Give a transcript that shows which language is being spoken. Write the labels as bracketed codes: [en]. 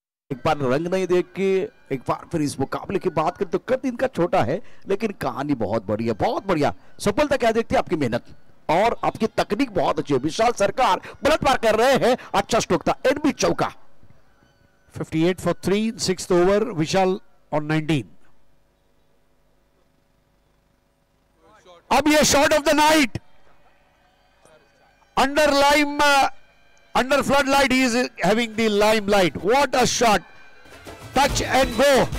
[hi] एक बार रंग नहीं देख के एक बार फिर इस मुकाबले की बात करें तो कद इनका छोटा है लेकिन कहानी बहुत बड़ी है, बहुत बढ़िया। सफलता क्या देखते हैं? आपकी मेहनत और आपकी तकनीक बहुत अच्छी है। विशाल सरकार गलत पार कर रहे हैं, अच्छा स्ट्रोक था, एनबी चौका। [en] 58 for 3 6th over, Vishal on 19। अब ये shot of the night under lime under floodlight, he is having the limelight. What a shot! Touch and go.